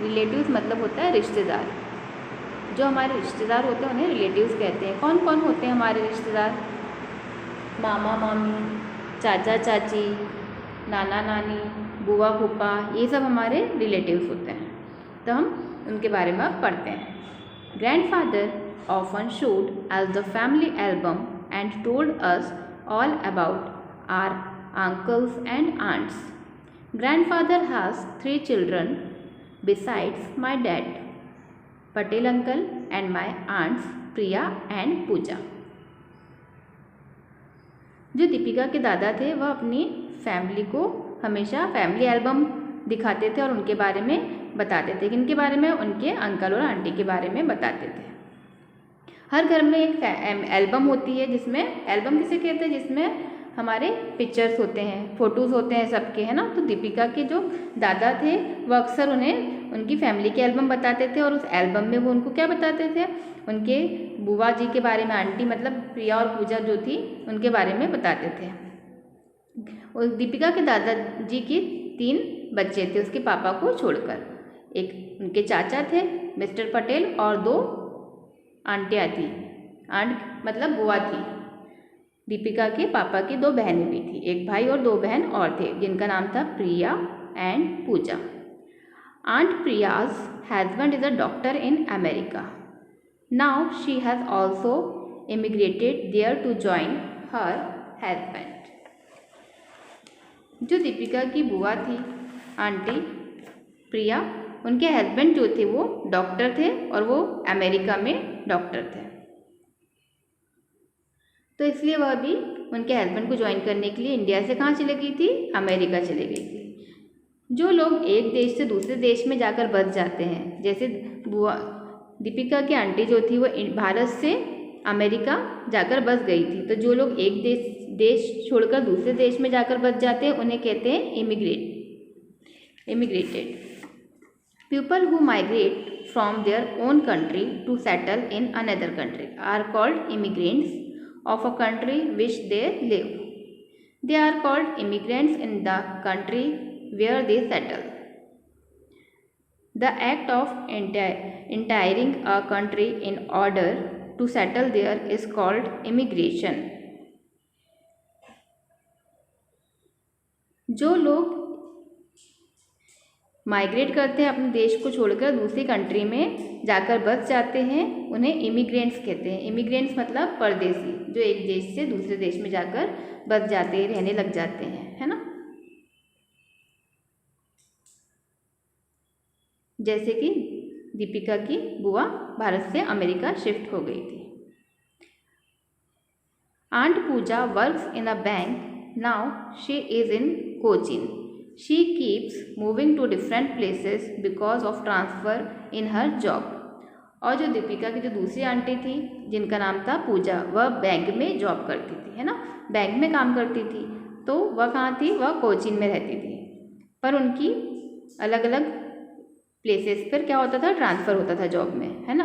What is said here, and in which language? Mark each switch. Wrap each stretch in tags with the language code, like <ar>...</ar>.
<hi>Relatives मतलब होता है रिश्तेदार। जो हमारे रिश्तेदार होते हैं उन्हें रिलेटिव्स कहते हैं। कौन कौन होते हैं हमारे रिश्तेदार? मामा मामी, चाचा चाची, नाना नानी, बुआ फूफा, ये सब हमारे रिलेटिव्स होते हैं। तो हम उनके बारे में अब पढ़ते हैं।</hi> <en>Grandfather often showed us the family album and told us all about our uncles and aunts. Grandfather has 3 children besides my dad, Patel uncle and my aunts Priya and Pooja.</en> <hi>जो दीपिका के दादा थे वह अपनी फैमिली को हमेशा family album दिखाते थे और उनके बारे में बताते थे। किनके बारे में? उनके अंकल और आंटी के बारे में बताते थे। हर घर में एक एल्बम होती है, जिसमें एल्बम किसे कहते हैं? जिसमें हमारे पिक्चर्स होते हैं, फ़ोटोज़ होते हैं सबके, है ना। तो दीपिका के जो दादा थे वो अक्सर उन्हें उनकी फैमिली के एल्बम बताते थे, और उस एल्बम में वो उनको क्या बताते थे? उनके बुआ जी के बारे में, आंटी मतलब प्रिया और पूजा जो थी उनके बारे में बताते थे। और दीपिका के दादाजी की 3 बच्चे थे उसके पापा को छोड़कर। एक उनके चाचा थे मिस्टर पटेल और 2 आंटियाँ थी। आंट मतलब बुआ थी। दीपिका के पापा की 2 बहनें भी थी, एक भाई और 2 बहन और थे, जिनका नाम था प्रिया and Puja.</hi> <en>Aunt Priya's husband is a doctor in America. Now she has also immigrated there to join her husband.</en> <hi>जो दीपिका की बुआ थी, आंटी प्रिया, उनके हस्बैंड जो थे वो डॉक्टर थे और वो अमेरिका में डॉक्टर थे, तो इसलिए वह भी उनके हस्बैंड को ज्वाइन करने के लिए इंडिया से कहाँ चली गई थी, अमेरिका चली गई थी। जो लोग एक देश से दूसरे देश में जाकर बस जाते हैं, जैसे बुआ दीपिका की आंटी जो थी वो भारत से अमेरिका जाकर बस गई थी, तो जो लोग एक देश छोड़कर दूसरे देश में जाकर बस जाते हैं उन्हें कहते हैं immigrated.</hi> <en>People who migrate from their own country to settle in another country are called immigrants of a country which they live. They are called immigrants in the country where they settle. The act of entering a country in order to settle there is called immigration.</en> <hi>जो लोग migrate करते हैं अपने देश को छोड़कर दूसरी country में जाकर बस जाते हैं उन्हें इमिग्रेंट्स कहते हैं। इमिग्रेंट्स मतलब परदेसी, जो एक देश से दूसरे देश में जाकर बस जाते हैं, रहने लग जाते हैं, है ना। जैसे कि दीपिका की बुआ भारत से अमेरिका शिफ्ट हो गई थी।</hi> <en>Aunt Pooja works in a bank, now she is in Cochin. She keeps moving to different places because of transfer in her job.</en> <hi>और जो दीपिका की जो दूसरी आंटी थी जिनका नाम था पूजा, वह बैंक में जॉब करती थी, है ना, बैंक में काम करती थी, तो वह कहाँ थी, वह कोचीन में रहती थी, पर उनकी अलग अलग प्लेसेस पर क्या होता था, ट्रांसफ़र होता था जॉब में, है ना।</hi>